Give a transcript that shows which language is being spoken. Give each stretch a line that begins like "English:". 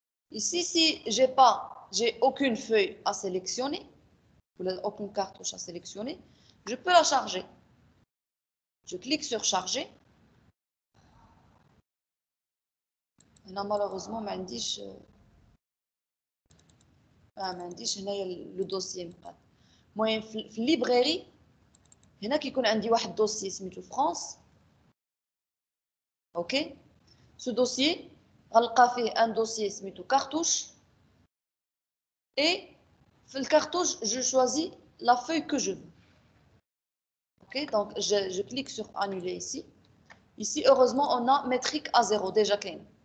French: Ici, si j'ai aucune feuille à sélectionner, ou aucune cartouche à sélectionner, je peux la charger. Je clique sur charger. Là, malheureusement,
Arabic: ما عنديش هنايا
French: le dossier مقاد.
Arabic: المهم في الليبراري هنا كيكون عندي واحد دوسيي سميتو فرانس.
French: اوكي ce dossier
Arabic: غنلقى فيه
French: un dossier سميتو cartouche et في الcartouche je choisis la feuille que je veux. Ok, donc je clique sur annuler ici. Ici, heureusement, on a métrique à 0 déjà qu'un.